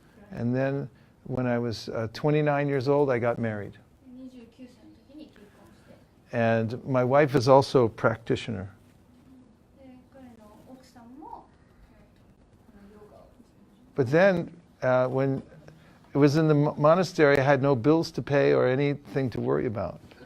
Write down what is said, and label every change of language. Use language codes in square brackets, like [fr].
[en] And then when I was 29 years old, I got married. [ja] 29歳の時に結婚して、 [en] And my wife is also a practitioner. [ja] で彼の奥さんも、このヨガを。 [en] But then when it was in the monastery, I had no bills to pay or anything to worry about.